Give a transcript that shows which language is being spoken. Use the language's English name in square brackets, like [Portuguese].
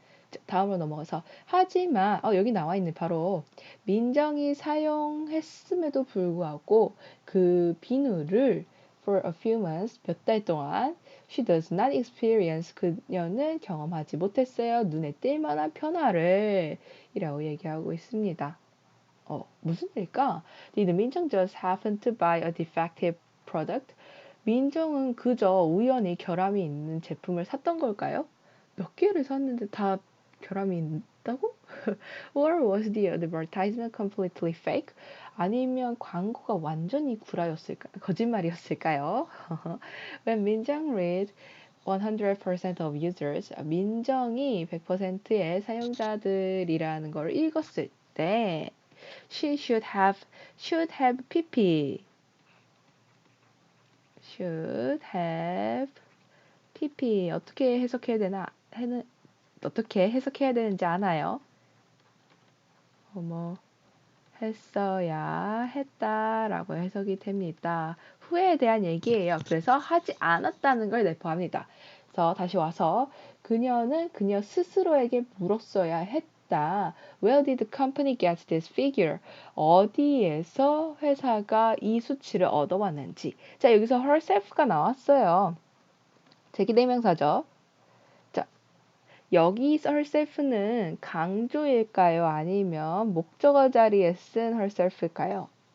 [Korean] 자, 다음으로 넘어가서 하지만 여기 나와 있네 바로 민정이 사용했음에도 불구하고 그 비누를 [English] for a few months [Korean] 몇 달 동안 [English] she does not experience [Korean] 그녀는 경험하지 못했어요. 눈에 띌 만한 변화를 이라고 얘기하고 있습니다. 무슨 일일까? [English] Did 민정 just happen to buy a defective product? [Korean] 민정은 그저 우연히 결함이 있는 제품을 샀던 걸까요? 몇 개를 샀는데 다 결함이 아니었다고? [English] Or was the advertisement completely fake? [Korean] 아니면 광고가 완전히 거짓말이었을까요? [English] When 민정 read 100% of users, [Korean] 민정이 100%의 사용자들이라는 걸 읽었을 때 [English] she should have pp should have pp [Korean] 어떻게 해석해야 되는지 아나요? 뭐 했어야 했다라고 해석이 됩니다. 후회에 대한 얘기예요. 그래서 하지 않았다는 걸 내포합니다. 그래서 다시 와서 그녀는 그녀 스스로에게 물었어야 했다. [English] Where did the company get this figure? [Korean] 어디에서 회사가 이 수치를 얻어왔는지. 자, 여기서 herself가 나왔어요. 제기대명사죠. 자, 여기 herself는 강조일까요? 아니면 목적어 자리에 쓴 herself일까요?